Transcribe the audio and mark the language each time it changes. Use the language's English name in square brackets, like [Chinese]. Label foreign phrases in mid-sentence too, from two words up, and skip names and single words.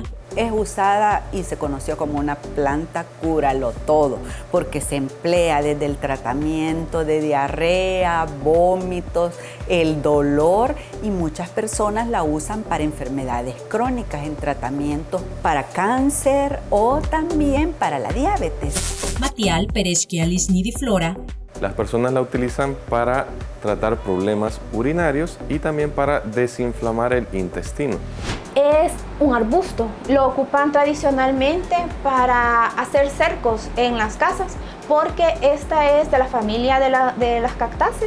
[Spanish] Es usada y se conoció como una planta cúralo todo, porque se emplea desde el tratamiento de diarrea, vómitos, el dolor, y muchas personas la usan para enfermedades crónicas, en tratamientos para cáncer o también para la diabetes. Matial, Pereschia lisnidiflora. Las personas la utilizan para tratar problemas urinarios y también para desinflamar el intestino. Es un arbusto, lo ocupan tradicionalmente para hacer cercos en las casas, porque esta es de la familia de las cactáceas.